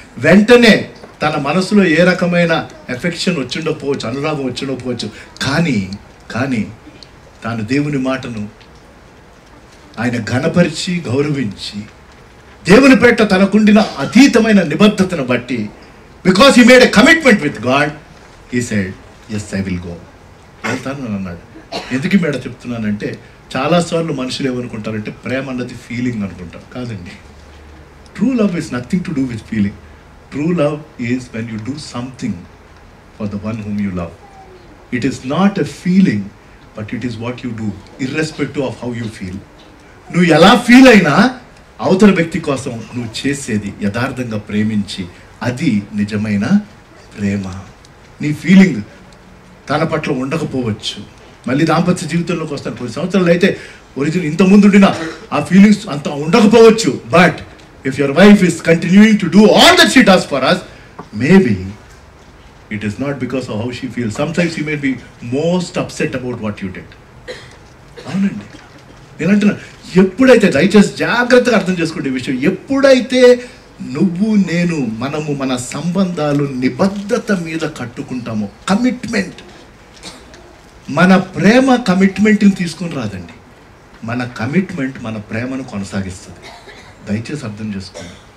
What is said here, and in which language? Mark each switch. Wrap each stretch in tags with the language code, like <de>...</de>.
<te>వెంటనే తన మనసులో ఏ రకమైన ఎఫెక్షన్ వచ్చిండకపోవచ్చు, అనురాగం వచ్చిండకపోవచ్చు, కానీ తాను దేవుని మాటను ఆయన ఘనపరిచి గౌరవించి దేవుని పేట తనకుండిన అతీతమైన నిబద్ధతను బట్టి,</te> <en>because he made a commitment with God, he said yes I will go,</en> <te>వెళ్తాను అన్నాడు. ఎందుకు మేడ చెప్తున్నానంటే, చాలాసార్లు మనుషులు ఏమనుకుంటారంటే ప్రేమ అన్నది ఫీలింగ్ అనుకుంటారు. కాదండి.</te> <en>True love is nothing to do with feeling. True love is when you do something for the one whom you love. It is not a feeling, but it is what you do, irrespective of how you feel.</en> <te>నువ్వు ఎలా feel అయినా అవతల వ్యక్తి కోసం నువ్వు చేసేది యథార్థంగా ప్రేమించి, అది నిజమైన ప్రేమ. నీ ఫీలింగ్ తన పట్ల ఉండకపోవచ్చు. మళ్ళీ దాంపత్య జీవితంలోకి వస్తాను, కొన్ని సంవత్సరాలు అయితే ఒరిజినల్ ఇంతకుముందు ఉండిన ఆ ఫీలింగ్స్ అంత ఉండకపోవచ్చు.</te> <en>But if your wife is continuing to do all that she does for us, maybe it is not because of how she feels. Sometimes she may be most upset about what you did.</en> <te>అవునండి, నేను అంటున్నా, ఎప్పుడైతే, దయచేసి జాగ్రత్తగా అర్థం చేసుకుంటే విషయం, ఎప్పుడైతే నువ్వు నేను మనము మన సంబంధాలు నిబద్ధత మీద కట్టుకుంటామో, కమిట్మెంట్, మన ప్రేమ కమిట్మెంట్ని తీసుకొని రాదండి, మన కమిట్మెంట్ మన ప్రేమను కొనసాగిస్తుంది. దయచేసి అర్థం చేసుకోండి.</te>